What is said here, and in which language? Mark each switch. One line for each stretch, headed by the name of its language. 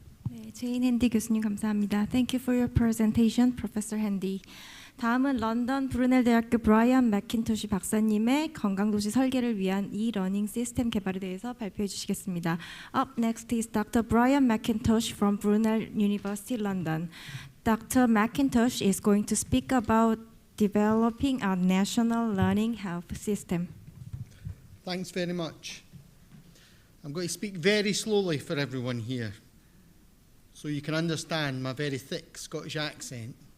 Korean: 네, 제인 핸디 교수님 감사합니다.
English: Thank you for your presentation, Professor Handy.
Korean: 다음은 런던 브루넬 대학교 브라이언 맥킨토시 박사님의 건강도시 설계를 위한 e-learning 시스템 개발에 대해서 발표해 주시겠습니다.
English: Up next is Dr. Brian McIntosh from Brunel University, London. Dr. McIntosh is going to speak about developing a national learning health system. Thanks very much. I'm going to speak very slowly for everyone here, so you can understand my very thick Scottish accent.